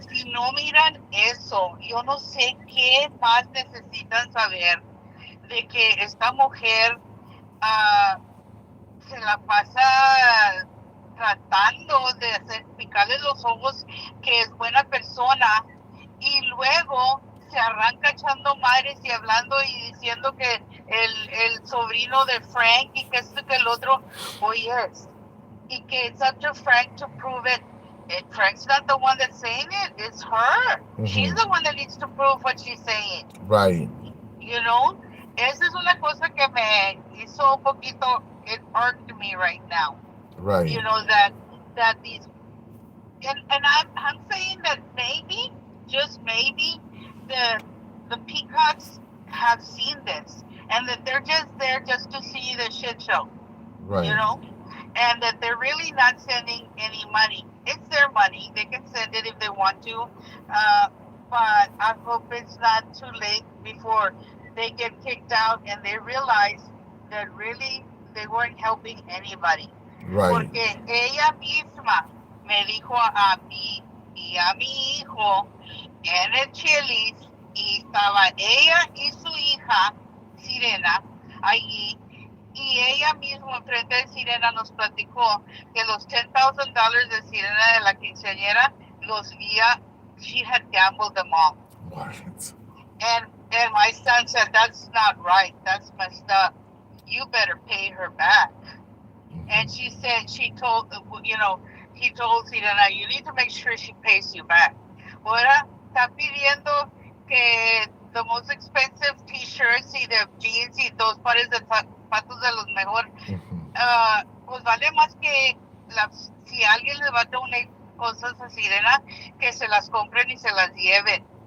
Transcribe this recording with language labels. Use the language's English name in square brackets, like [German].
[Spanish] Si no miran eso, yo no sé qué más necesitan saber de que esta mujer ah, se la pasa tratando de hacer picarle los ojos que es buena persona y luego se arranca echando madres y hablando y diciendo que el sobrino de Frank y que esto y que el otro, oye, y que [English] it's up to Frank to prove it. Frank's not the one that's saying it, it's her. She's the one that needs to prove what she's saying. Right. You know? [Spanish] Esa es una cosa que me hizo un poquito, [English] it irked me right now. Right. You know, that these, and I'm saying that maybe, just maybe, the peacocks have seen this and that they're just there just to see the shit show. Right. You know? And that they're really not sending any money. It's their money. They can send it if they want to. But I hope it's not too late before they get kicked out and they realize that really they weren't helping anybody. Right. [Spanish] Porque ella misma me dijo a mí y a mi hijo en el Chili's y estaba ella y su hija, Sirena, allí. Y ella misma enfrente de Sirena nos platicó que los $10,000 de Sirena de la quinceañera los había, [English] she had gambled them all. What? And my son said, that's not right. That's messed up. You better pay her back. And she said, he told Sirena, you need to make sure she pays you back. [Spanish] Ahora está pidiendo que [English] the most expensive t-shirts [Spanish] y de jeans y dos pares de zapatos de los mejor, pues vale más que si alguien le va a donar cosas a Sirena, que se las compren y se las lleven.